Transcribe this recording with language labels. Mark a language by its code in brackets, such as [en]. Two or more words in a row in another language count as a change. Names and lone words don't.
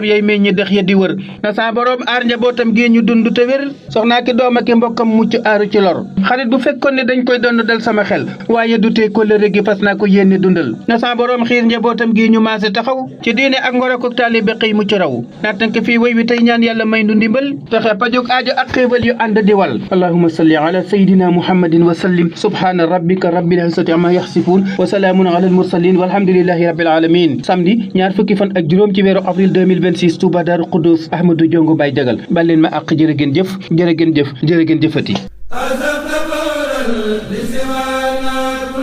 [wo] yay meññi dex ya di wër na sa boroom aar njabootam gi ñu dund te wér soxnaa ki doom ak mbokkam mucc aaru ci lor xarit bu fekkoon ne dañ koy donn dal sama xel waaye du tee kóllëre gi fas naa ko yéene dundal na sa boroom xiir njabootam gi ñu maase taxaw ci diine ak ngor ak taalibe xëy mucc raw naatank fii woy wi tey ñaan yàlla may nu ndimbal fexe pajuk aajo ak xéewal yu ànd di wal [ar] اللهم صل على سيدنا محمد وسلم سبحان ربك رب العزة عما يصفون وسلام على المرسلين والحمد لله رب العالمين [wo] samedi ñaar fukki fan ak juróom ci weeru avril 2026 Touba Darou Khoudoss Ahmadou Jongu Baye Jagal baleen ma àq jërë ngeen jëf jërë ngeen jëf jërë ngeen jëfati